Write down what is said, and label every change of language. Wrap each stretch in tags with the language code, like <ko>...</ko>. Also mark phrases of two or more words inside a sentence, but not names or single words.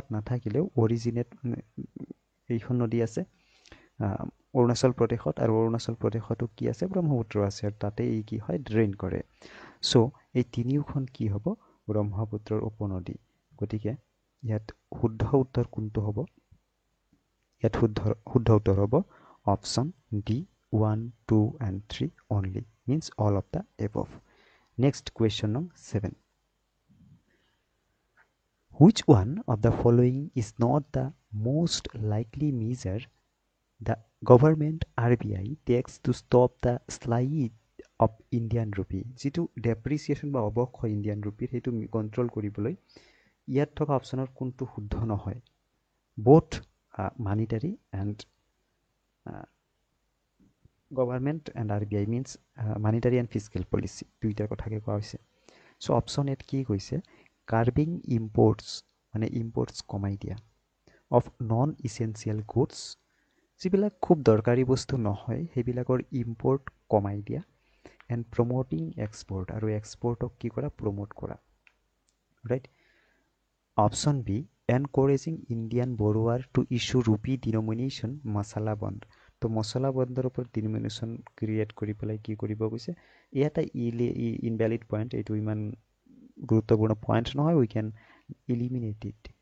<as>নাথাকিলেও অৰিজিনেট এইখন নদী আছে অৰুণাচল প্ৰদেশত আৰু অৰুণাচল প্ৰদেশতো কি আছে ব্ৰহ্মপুত্ৰ আছে আৰু তাতে এই কি হয় ড্ৰেইন কৰে চ' এই তিনিওখন কি হ'ব ব্ৰহ্মপুত্ৰৰ উপনদী গতিকে ইয়াত শুদ্ধ উত্তৰ কোনটো হ'ব ইয়াত শুদ্ধ উত্তৰ হ'ব</as> <en>option D 1, 2 and 3 only means all of the above next question number 7 which one of the following is not the most likely measure the government RBI takes to stop the slide of Indian rupee</en> <as>যিটো ডেপ্ৰিচিয়েশ্যন বা অৱক্ষয় ইণ্ডিয়ান ৰুপিৰ সেইটো কণ্ট্ৰল কৰিবলৈ ইয়াত থকা অপশ্যনৰ কোনটো শুদ্ধ নহয়</as> <en>both monetary and government and RBI means monetary and fiscal policy</en> <as>দুইটাৰ কথাকে কোৱা হৈছে চ' অপশ্যন এত কি কৈছে</as> <en>curbing imports</en> <as>মানে ইম্পৰ্টছ কমাই দিয়া</as> <en>of non essential goods</en> <as>যিবিলাক খুব দৰকাৰী বস্তু নহয় সেইবিলাকৰ ইম্পৰ্ট কমাই দিয়া</as> <en>and promoting export</en> <as>আৰু এক্সপৰ্টক কি কৰা প্ৰমোট কৰা</as> <en>right option B encouraging Indian borrower to issue rupee denomination masala bond</en> <as>তো মছলা বণ্ডৰ ওপৰত ডিনমিনেশ্যন ক্ৰিয়েট কৰি পেলাই কি কৰিব গৈছে এই এটা</as> <en>invalid point</en> <as>এইটো ইমান গুৰুত্বপূৰ্ণ পইণ্ট নহয়</as> <en>we can eliminate it</en>